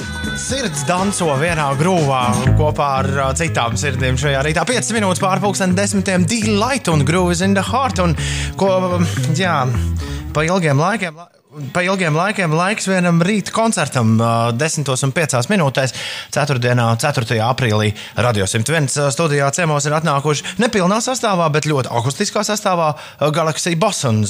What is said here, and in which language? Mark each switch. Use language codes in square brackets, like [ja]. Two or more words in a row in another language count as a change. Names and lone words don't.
[lv] Sirds danco vienā grūvā kopā ar citām sirdīm šajā rītā. 5 minūtes pār 10:00 Delight un Groove is in the Heart. Un ko, jā, pa ilgiem laikiem laiks vienam rīta koncertam 10:05 ceturtdienā, 4. aprīlī Radio 101 studijā ciemos ir atnākuši nepilnā sastāvā, bet ļoti akustiskā sastāvā Galaxy Bossons.